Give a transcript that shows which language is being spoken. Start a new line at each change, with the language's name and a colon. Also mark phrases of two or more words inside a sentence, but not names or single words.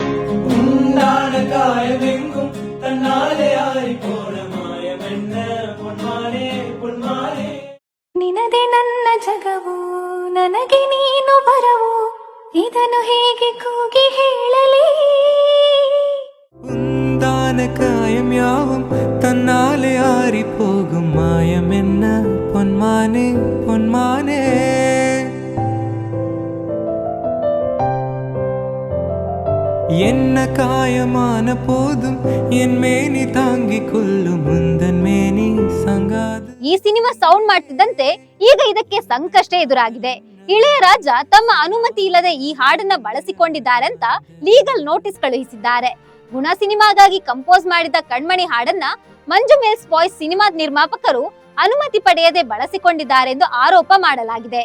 Kannada: ನಿನದೆ ನನ್ನ ಜಗವು, ನನಗೆ ನೀನು ಬರವು, ಇದನ್ನು ಹೇಗೆ ಕೂಗಿ ಹೇಳಲಿ.
Tamil: உந்தான காயம் யாவும் தன்னாலே ஆறி போகும் மாயம் என்ன பொன்மானே பொன்மானே. என்ன காயமான போதும் என் மேனி தாங்கிக் கொள்ளும் முந்தன் மேனி சங்காத.
Kannada: ಈ ಸಿನಿಮಾ ಸೌಂಡ್ ಮಾಡ್ತಿದ್ದಂತೆ ಈಗ ಇದಕ್ಕೆ ಸಂಕಷ್ಟ ಎದುರಾಗಿದೆ. ಇಳಯರಾಜ ತಮ್ಮ ಅನುಮತಿ ಇಲ್ಲದೆ ಈ ಹಾಡನ್ನ ಬಳಸಿಕೊಂಡಿದ್ದಾರೆ ಅಂತ
English: legal notice
Kannada: ಕಳುಹಿಸಿದ್ದಾರೆ. ಗುಣ ಸಿನಿಮಾಗಾಗಿ ಕಂಪೋಸ್ ಮಾಡಿದ ಕಣ್ಮಣಿ ಹಾಡನ್ನ ಮಂಜು ಮೆಲ್ಸ್ ಬಾಯ್ಸ್ ಸಿನಿಮಾದ ನಿರ್ಮಾಪಕರು ಅನುಮತಿ ಪಡೆಯದೆ ಬಳಸಿಕೊಂಡಿದ್ದಾರೆ ಎಂದು ಆರೋಪ ಮಾಡಲಾಗಿದೆ.